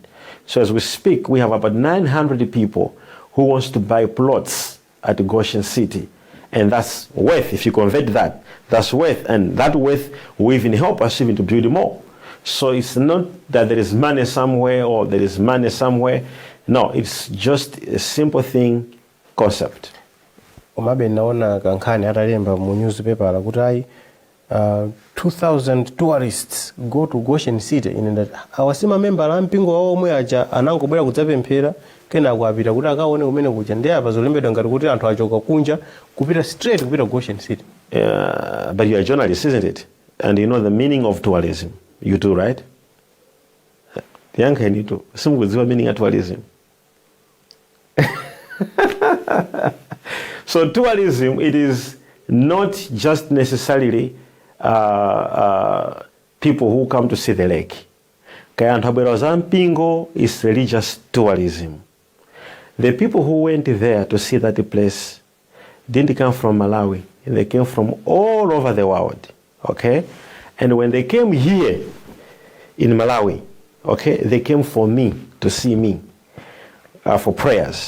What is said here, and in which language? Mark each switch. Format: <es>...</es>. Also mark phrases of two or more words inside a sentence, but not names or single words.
<en>So as we speak, we have about 900 people who wants to buy plots at Goshen City. And that's worth, if you convert that, that's worth. And that worth will even help us even to build more. So it's not that there is money somewhere or there is money somewhere. No, it's just a simple thing, concept.</en> <ny>Umabe naona kankhani atalemba mu newspaper kuti</ny> <en>2,000 tourists go to Goshen City in that</en> <ny>awasima member la mpingo wawo omwe aja anangobwera kudzapemphera kena akapita kuti akaone kumene kuja ndi apa zolembedwa ngati kuti anthu achoka kunja kupita straight kupita Goshen City.</ny> <en>But you're a journalist, isn't it? And you know the meaning of tourism. You do, right?</en> <ny>Yanka nito simukudziwa</ny> <en>meaning of tourism. So tourism, it is not just necessarily people who come to see the lake.</en> <ny>Kaya anthu abwera za mpingo</ny> <en>is religious tourism. The people who went there to see that place didn't come from Malawi. They came from all over the world, okay? And when they came here in Malawi, okay, they came for me, to see me, for prayers.</en>